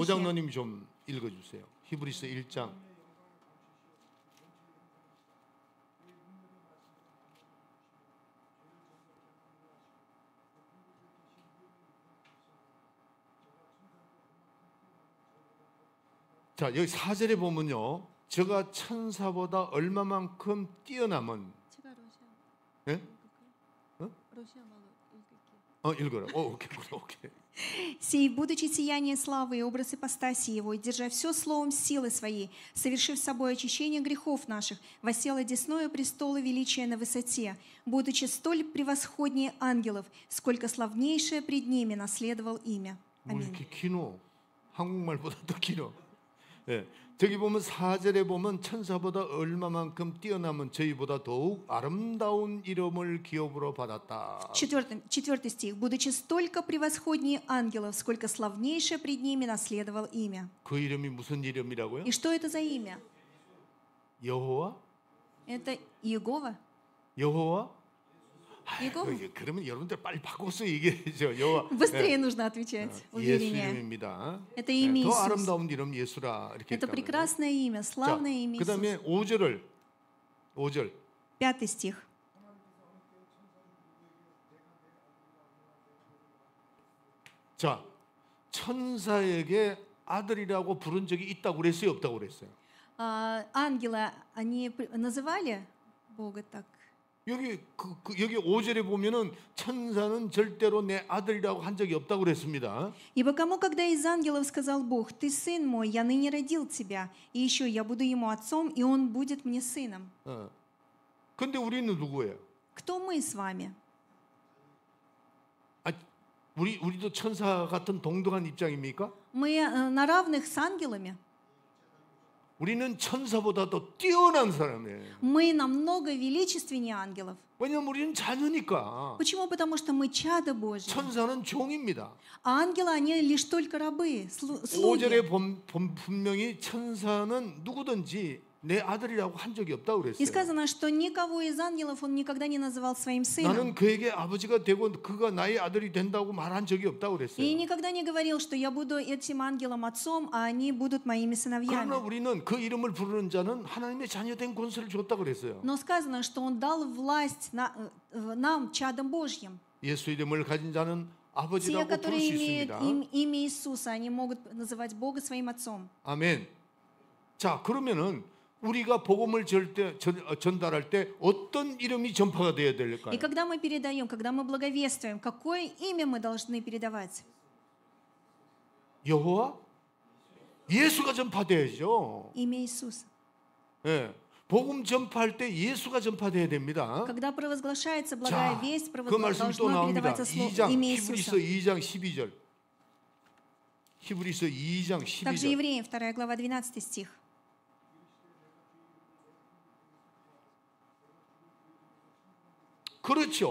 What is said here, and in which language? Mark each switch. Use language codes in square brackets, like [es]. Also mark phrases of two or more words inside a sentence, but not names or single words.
[ko] 오장로님 좀 읽어 주세요. 히브리서 1장 자, 여기 4절에 보면요. 저가 천사보다 얼마만큼 뛰어남은 예? 읽어라. 오케이. [ru] «Сей, будучи сияние славы и образ ипостаси его, и держа все словом силы своей, совершив собой очищение грехов наших, воссел одесную престола величия на высоте, будучи столь превосходнее ангелов, сколько славнейшее пред ними наследовал имя». [ko] 뭐 [ru] Аминь. [ko] 이렇게 기노? 한국말보다 더 기노. 예. 저기 보면 4절에 보면 천사보다 얼마만큼 뛰어남은 저희보다 더욱 아름다운 이름을 기업으로 받았다. [ru] 4 стих. «Будучи столько превосходнее ангелов, сколько славнейшее пред ними наследовал имя». [ko] 그 이름이 무슨 이름이라고요? [ru] И что это за имя? [ko] 여호와? [ru] Это Иегова. [ko] 여호와? [ru] Его [ko] 그러면 여러분들 빨리 바꿔서 얘기해야죠. 여호와 [ru] быстрее нужно отвечать, [ko] 예수 [ru] увереннее. [ko] 이름입니다. [ru] Это имя [ko] 더 [ru] Иисус. [ko] 아름다운 이름 예수라 이렇게 [ru] Это [ko] 했다고요. [ru] прекрасное имя, славное имя [ko] 그다음에 [ru] Иисус. [ko] 5절 [ru] 5 стих. [ko] 자, 천사에게 아들이라고 부른 적이 있다고 그랬어요, 없다고 그랬어요? [ru] Ангела, они называли Бога так? [ko] 여기 여기 5절에 보면은 천사는 절대로 내 아들이라고 한 적이 없다고 그랬습니다. [ru] «Ибо кому, когда из ангелов сказал Бог, ты сын мой, я ныне родил тебя, и еще я буду ему отцом, и он будет мне сыном». [ko] 근데 우리는 누구예요? [ru] Кто мы с вами? [ko] 우리도 천사 같은 동등한 입장입니까? [ru] Мы на равных с ангелами? [ko] 우리는 천사보다도 뛰어난 사람이에요. [ru] Мы намного величественнее ангелов. [ko] 왜냐면 우리는 자녀니까. [ru] Почему? Потому что мы чада Божьи. [ko] 천사는 종입니다. [ru] А ангелы, они лишь только рабы, слуги. [ko] 5절에 분명히 천사는 누구든지 내 아들이라고 한 적이 없다고 [ru] И [ko] 그랬어요. [ru] сказано, что никого из ангелов он никогда не называл своим сыном. [ko] 나는 그에게 아버지가 되고 그가 나의 아들이 된다고 말한 적이 없다고 [ru] И [ko] 그랬어요. [ru] никогда не говорил, что я буду этим ангелом отцом, а они будут моими [ko] 그러나 [ru] сыновьями. [ko] 우리는 그 이름을 부르는 자는 하나님의 자녀된 권세를 줬다고 그랬어요. [ru] Но сказано, что он дал власть нам, чадам Божьим. [ko] 예수 이름을 가진 자는 [ru] Те, [ko] 아버지라고 부를 수 [ru] которые имеют [ko] 있습니다. [ru] имя Иисуса, они могут называть Бога своим отцом. [ko] 아멘. 자, 그러면은 우리가 복음을 전달할 때 어떤 이름이 전파가 되어야 될까요? [ru] И когда мы передаем, когда мы благовествуем, какое имя мы должны передавать? [ko] 여호와? 예수가 전파돼야죠. [ru] Имя Иисуса. [ko] 예. 복음 전파할 때 예수가 전파돼야 됩니다. [ru] Когда провозглашается благая [ko] 자, [ru] весть, [ko] 그 말씀 또 [ru] должно [ko] 나옵니다. [ru] передаваться имя [ko] 히브리서 [ru] Иисуса. [ko] 2장 12절. 히브리서 2장 [ru] Также [ko] 12절. [ru] Евреям 2 глава 12 стих. [ko] 그렇죠.